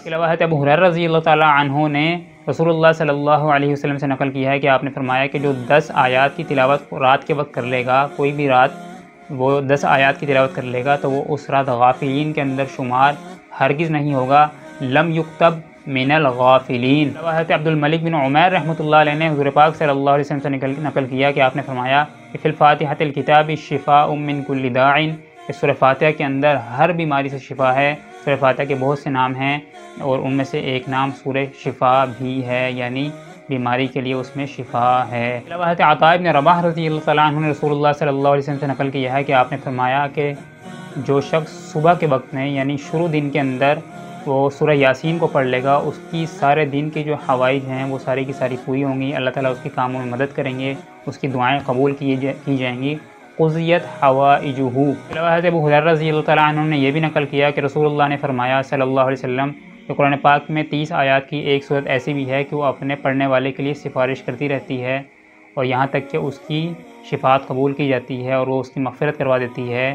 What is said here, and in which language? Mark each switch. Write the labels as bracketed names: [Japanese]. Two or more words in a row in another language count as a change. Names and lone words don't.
[Urdu] اس کے علاوہ ابو ہریرہ رضی اللہ تعالیٰ عنہ نے رسول اللہ صلی اللہ علیہ وسلم سے نقل کیا ہے کہ آپ نے فرمایا کہ جو 10 آیات کی تلاوت رات کے وقت کر لے گا، کوئی بھی رات وہ 10 آیات کی تلاوت کر لے گا تو وہ اس رات غافلین کے اندر شمار ہرگز نہیں ہوگا, [Arabic] لم يكتب من الغافلين. [Urdu] حضرت عبدالملک بن عمیر رحمۃ اللہ علیہ نے حضور پاک صلی اللہ علیہ وسلم سے نقل کیا کہ آپ نے فرمایا کہ [Arabic] في فاتحة الكتاب شفاء من كل داء, [Urdu] اس سورہ فاتحہ کے اندر ہر بیماری سے شفا ہے. سورہ فاتحہ کے بہت سے نام ہیں اور ان میں سے ایک نام سورہ شفا بھی ہے، یعنی بیماری کے لیے اس میں شفا ہے. حضرت عطا ابن رباح رضی اللہ تعالیٰ عنہ نے رسول اللہ صلی اللہ علیہ وسلم سے نقل کیا ہے کہ آپ نے فرمایا کہ جو شخص صبح کے وقت میں یعنی شروع دن کے اندر وہ سورہ یاسین کو پڑھ لے گا، اس کی سارے دن کی جو حوائج ہیں وہ ساری کی ساری پوری ہوں گی، اللہ تعالیٰ اس کے کاموں میں مدد کریں گے، اس کی دعائیں قبول کی جائیں گی [Arabic] قضیت حوائجہ۔ [Urdu] علاوہ حضرت ابو ہریرہ رضی اللہ تعالیٰ عنہ نے یہ بھی نقل کیا کہ رسول اللہ نے فرمایا صلی اللہ علیہ وسلم کہ قرآن پاک میں 30 آیات کی ایک صورت ایسی بھی ہے کہ وہ اپنے پڑھنے والے کے لیے سفارش کرتی رہتی ہے، اور یہاں تک کہ اس کی شفاعت قبول کی جاتی ہے اور وہ اس کی مغفرت کروا دیتی ہے۔